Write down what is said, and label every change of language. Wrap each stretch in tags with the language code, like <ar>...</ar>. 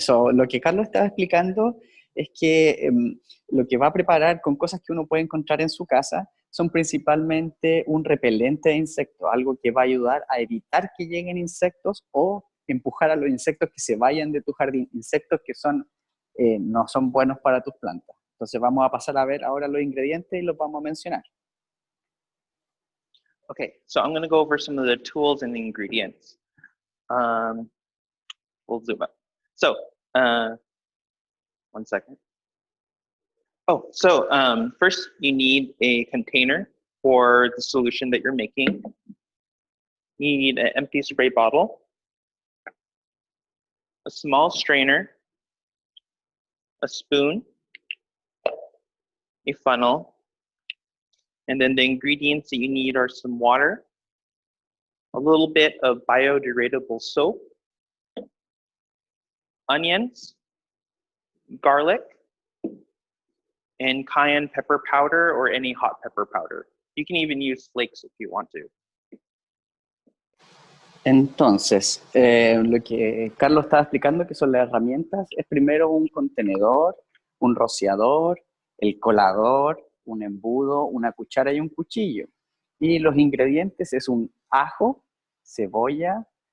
<es>So, lo que Carlos estaba explicando es que lo que va a preparar con cosas que uno puede encontrar en su casa son principalmente un repelente de insectos, algo que va a ayudar a evitar que lleguen insectos o empujar a los insectos que se vayan de tu jardín, insectos que no son buenos para tus plantas. Entonces vamos a pasar a ver ahora los ingredientes y los vamos a mencionar.</es> <en>Okay, so I'm going to go over some of the tools and the ingredients. We'll zoom up. So, 1 second. Oh, so first you need a container for the solution that you're making. You need an empty spray bottle, a small strainer, a spoon, a funnel, and then the ingredients that you need are some water, a little bit of biodegradable soap, onions, garlic, and cayenne pepper powder or any hot pepper powder. You can even use flakes if you want to.</en> <es>Entonces, lo que Carlos estaba explicando que son las herramientas es primero un contenedor, un rociador, el colador, un embudo, una cuchara y un cuchillo. Y los ingredientes es un ajo, cebolla,</es>